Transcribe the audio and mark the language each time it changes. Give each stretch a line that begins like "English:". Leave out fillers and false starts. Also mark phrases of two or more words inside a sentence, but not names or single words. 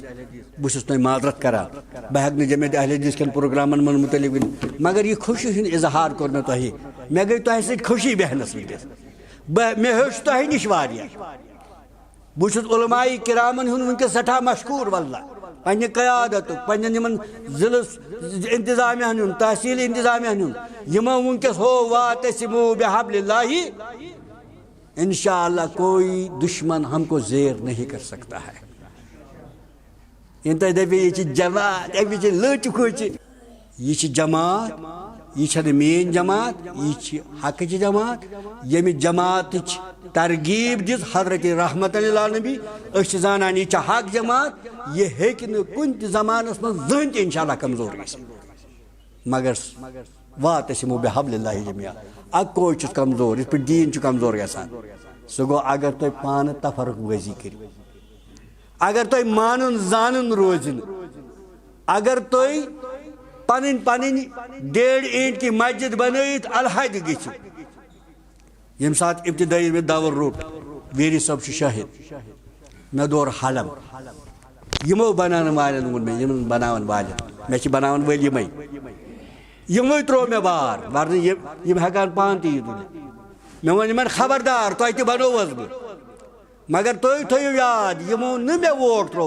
Kashmiri: بہٕ چھُس تۄہہِ معذرت کران بہٕ ہٮ۪کہٕ نہٕ جمعیت اہلِ حدیث کٮ۪ن پروگرامن منٛز مُتعلق ؤنِتھ مگر یہِ خوشی ہُنٛد اظہار کوٚر مےٚ تۄہہِ. مےٚ گٔے تۄہہِ سۭتۍ خوشی بیٚہنس وٕنکٮ۪س. مےٚ ہیوٚچھ تۄہہِ نِش واریاہ. بہٕ چھُس علماء کرامن ہُنٛد وٕنکٮ۪س سٮ۪ٹھاہ مشکوٗر واللہ پننہِ قیادتُک پننٮ۪ن یِمن ضلعہٕ انتظامیہن ہُنٛد تحصیل انتظامیہن ہُنٛد یِمو وٕنکٮ۪س ہو
Arabic: واعتصموا بحبل اللہ
Kashmiri: انشاءاللہ
Urdu: کوئی دشمن ہم کو زیر نہیں کر سکتا ہے.
Kashmiri: تُہۍ دٔپِو یہِ چھِ جماعت اَمِچ لٔچ کھوٚچ یہِ چھِ جماعت یہ چھنہٕ میٲنۍ جماعت یہ چھِ حقٕچ جماعت ییٚمہِ جماعتٕچ ترغیب دِژ حضرت رحمت اللہ نبی أسۍ چھِ زانان یہِ چھِ حق جماعت یہِ ہیٚکہِ نہٕ کُنہِ تہِ زمانس منٛز زٕہٕنۍ تہِ انشاءاللہ کمزور گٔژھِتھ مگر
Arabic: واعتصموا بحبل اللہ جمیعا
Kashmiri: اکوے چھُس کمزور یِتھ پٲٹھۍ دیٖن چھُ کمزور گژھان سُہ گوٚو اگر تُہۍ پانہٕ تفرق بٲزی کٔرِو اگر تُہۍ مانُن زانُن روزِ نہٕ اگر تُہۍ پنٕنۍ پنٕنۍ 1.5
Urdu: اینٹ کی مسجد
Kashmiri: بنٲیِتھ الحد گٔژھِو ییٚمہِ ساتہٕ ابتدٲیی مےٚ دور روٚٹ ویری صٲب چھُ شٲہِد مےٚ دور حلم یِمو بناونہٕ والٮ۪ن ووٚن مےٚ یِمن بناون والٮ۪ن مےٚ چھِ بناوان وٲلۍ یِمے یِموٕے ترٛوو مےٚ بار ورنہٕ یِم ہٮ۪کان پانہٕ تہِ یہِ تُلِتھ مےٚ ووٚن یِمن خبردار تۄہہِ تہِ بنووس بہٕ مگر تُہۍ تھٲیِو یاد یِمو نہٕ مےٚ ووٹ ترٛوو